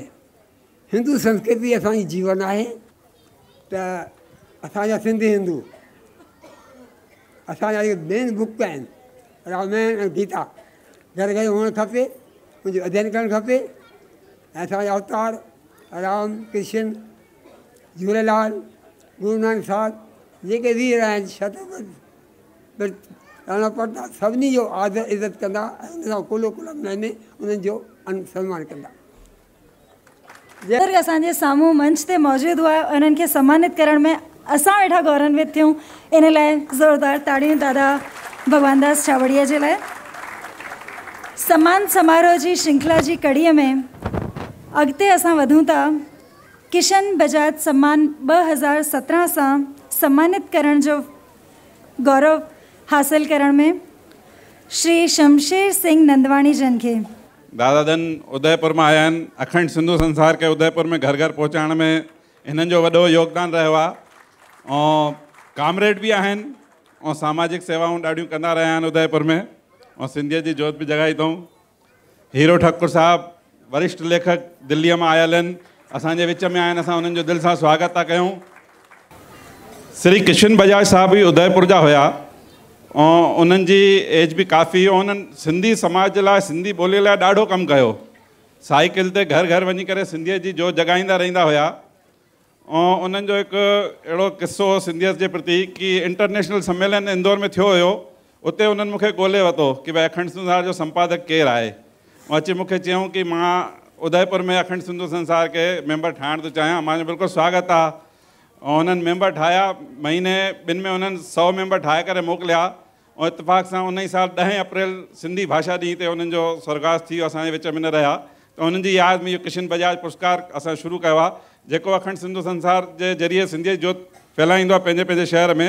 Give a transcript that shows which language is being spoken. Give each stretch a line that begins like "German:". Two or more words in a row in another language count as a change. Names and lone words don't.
Sindhi: हिंदू संस्कृति असांजी जीवन आहे। त असांजा सिंधी हिंदू, असांजा जेके मेन बुक आहिनि रामायण ऐं गीता घर घर हुअणु खपे, उनजो अध्ययन करणु खपे। ऐं असांजा अवतार राम, कृष्ण, झूलेलाल, गुरु नानक साहिब जेके वीर आहिनि, छत्रपति राणा प्रताप, सभिनी जो आदर इज़त कंदा ऐं उन सां कुलो मिलाईंदे उन्हनि जो सन्मान कंदा। असांजे साम्हूं मंच ते मौजूदु हुआ, उन्हनि खे सम्मानित करण में असां वेठा गौरवान्वित थियूं। इन लाइ ज़ोरदार ताड़ियूं दादा भगवान दास छावड़िया जे लाइ। सम्मान समारोह जी श्रृंखला जी कड़ीअ में अॻिते असां वधूं था। किशन बजाज सम्मान 2017 सां सम्मानित करण जो गौरव हासिल करण में श्री शमशेर सिंह नंदवाणी जन खे दादाजन उदयपुर में आया आहिनि। अखंड सिंधु संसार के उदयपुर में घर घर पहुँचाइण में हिननि जो वॾो योगदान रहियो आहे ऐं कामरेड भी आहिनि ऐं सामाजिक सेवाऊं ॾाढियूं कंदा रहिया आहिनि उदयपुर में ऐं सिंधियत जी जोत भी जगाई अथऊं। हीरो ठाकुर साहब वरिष्ठ लेखक दिल्लीअ में आयल आहिनि, असांजे विच में आहिनि। असां उन्हनि जो दिलि सां स्वागत था कयूं। श्री किशन बजाज साहब भी उदयपुर जा हुआ और उन्हनि जी एज भी काफ़ी हो। उन्हनि सिंधी समाज जे लाइ सिंधी ॿोलीअ लाइ ॾाढो कमु कयो। साइकिल ते घर घर वञी करे सिंधियत जी जोत जगाईंदा रहंदा हुआ। और उन्हनि जो हिकु अहिड़ो किस्सो हो सिंधियत जे प्रति कि इंटरनेशनल सम्मेलन इंदौर में थियो हुयो। उते उन्हनि मूंखे ॻोल्हे वरितो कि भई अखंड सिंधु संसार जो संपादक केरु आहे। ऐं अची मूंखे चयूं कि मां उदयपुर में अखंड सिंधु संसार के मेंबर ठाहिण थो चाहियां। मां बिल्कुलु स्वागत आहे। और उन्हनि मेंबर ठाहिया। महीने ॿिनि में उन्हनि 100 मेंबर ठाहे करे मोकिलिया। और इतफ़ाक़ सां उन ई साल 10 अप्रैल सिंधी भाषा ॾींहं ते उन्हनि जो स्वर्गवास थी वियो असांजे विच में न रहिया। त उन्हनि जी यादि में इहो किशन बजाज पुरस्कार असां शुरू कयो आहे, जेको अखंड सिंधु संसार जे ज़रिए सिंधियत जोत फैलाईंदो आहे पंहिंजे पंहिंजे शहर में।